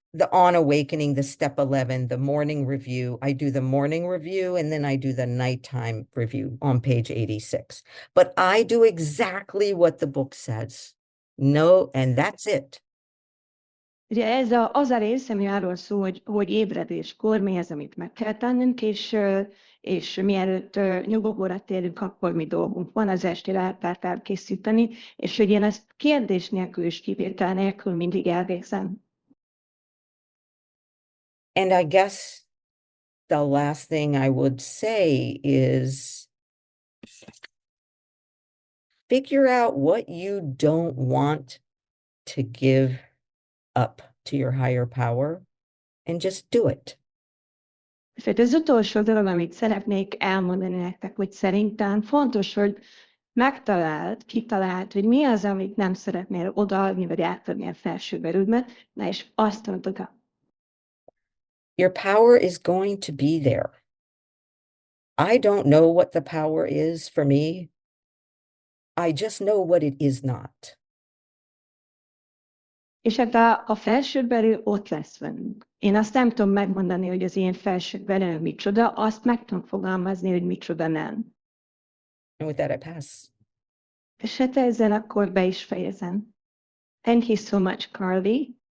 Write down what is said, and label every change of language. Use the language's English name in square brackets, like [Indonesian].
[English] The on awakening, the step 11, the morning review. I do the morning review and then I do the nighttime review on page 86. But I do exactly what the book says. No, and that's it. [Hungarian] Ugye ez az a rész, ami arról szól, hogy ébredéskor mi az, amit meg kell tennünk, és mielőtt nyugovóra térünk, akkor mi dolgunk van az esti leltárt elkészíteni, és hogy én ezt kérdés nélkül és kivétel nélkül mindig elvégzem. [English] And I guess the last thing I would say is figure out what you don't want to give up to your higher power and just do it. [Hungarian] És az utolsó dolog, amit szeretnék elmondani nektek, hogy szerintem fontos, hogy kitaláld, hogy mi az, amit nem szeretnél odaadni, vagy átadni a felső erődbe, na és azt mondod. [English] Your power is going to be there. I don't know what the power is for me. I just know what it is not. [Hungarian] És hát a felső erő ott lesz velünk. Én azt nem tudom megmondani, hogy az én felső erő micsoda, azt meg tudom fogalmazni, hogy micsoda nem. [English] And with that, I pass. [Hungarian] És hát ezzel akkor be is fejezem. [English] Thank you so much, Carli.